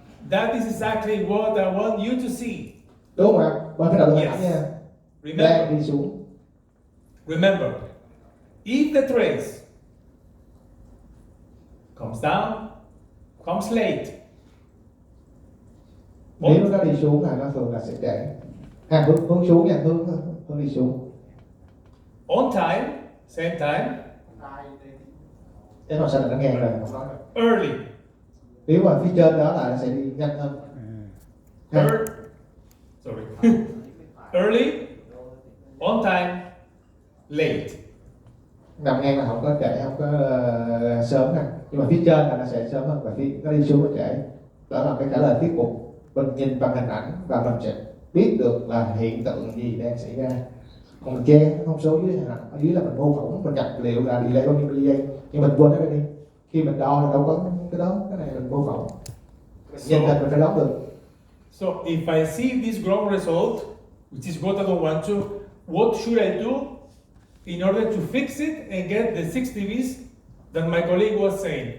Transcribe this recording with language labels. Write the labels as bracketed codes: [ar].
[en] That is exactly what I want you to see. [vi] Đúng không ạ? Và cái đầu tiên [en] Yes. [vi] nha. [en] Remember. [vi] Đang đi xuống. [en] Remember. If the trace comes down, comes late. [vi] Nếu nó đi xuống là nó thường là sẽ trễ. Hướng xuống nha, hướng đi xuống. [en] On time, same time. [vi] Cái màu xanh là nó ngang rồi. [en] Early. [vi] Nếu mà phía trên đó là nó sẽ đi nhanh hơn. [en] Sorry. Early, on time, late. [vi] Nằm ngang là không có trễ, không có sớm nè. Nhưng mà phía trên là nó sẽ sớm hơn và phía nó đi xuống nó trễ. Đó là cái trả lời thuyết phục. Mình nhìn bằng hình ảnh và mình sẽ biết được là hiện tượng gì đang xảy ra. Còn mình che thông số dưới hình ảnh, ở dưới là mình mô phỏng, mình nhập liệu là delay bao nhiêu giây, nhưng mình quên nó đi. Khi mình đo là đâu có cái đó, cái này mình mô phỏng. Nhìn hình mình phải đoán được. [en] So if I see this wrong result, which is what I don't want to, what should I do in order to fix it and get the 6 dBs that my colleague was saying?